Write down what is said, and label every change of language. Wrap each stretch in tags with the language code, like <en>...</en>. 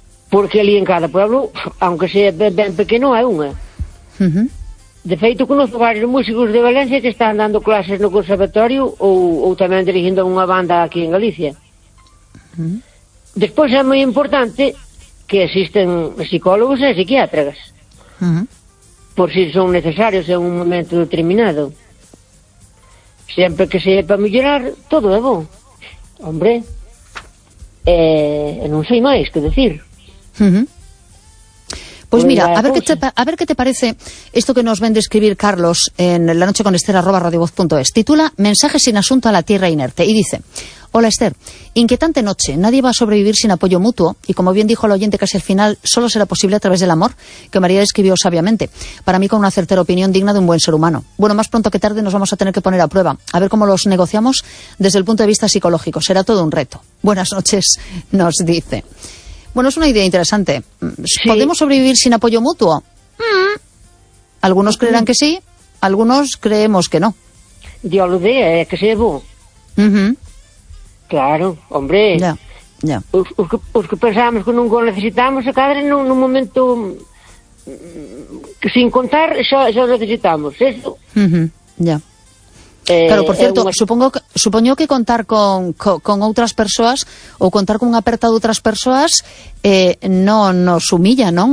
<gl>Porque ali en cada pueblo, aunque sea ben pequeno, hai unha. Uh-huh. De feito, conozco varios músicos de Valencia que están dando clases no conservatorio ou tamén dirigindo unha banda aquí en Galicia. Uh-huh. Despois é moi importante que existen psicólogos e psiquiátricas. Uh-huh.</gl> <es>Por si son necesarios en un momento determinado.</es> <gl>Sempre que sea para mellorar, todo é bom. Hombre, non sei máis que decir. Uh-huh.</gl> <es>Pues mira, a ver qué te parece esto que</es> <gl>nos ven de escribir</gl> <es>Carlos en la noche con Esther @radiovoz.es. Titula Mensaje sin asunto a la tierra inerte y dice: Hola Esther, inquietante noche. Nadie va a sobrevivir sin apoyo mutuo y, como bien dijo el oyente, casi al final solo será posible a través del amor, que María describió sabiamente. Para mí, con una certera opinión digna de un buen ser humano. Bueno, más pronto que tarde nos vamos a tener que poner a prueba. A ver cómo los negociamos desde el punto de vista psicológico. Será todo un reto. Buenas noches, nos dice. Bueno, es una idea interesante. ¿Podemos sí. sobrevivir sin apoyo mutuo? Algunos creerán que sí, algunos creemos que no. Yo lo veo, que se llevó. Uh-huh. Claro, hombre. Ya, ya.</es> <gl>Os que pensábamos que nunca necesitamos a cadre nun momento que sin contar xa necesitamos, eso. Uh-huh. Ya. Claro, por cierto, supoño que contar con outras persoas ou contar con unha aperta de outras persoas non nos humilla, non?</gl>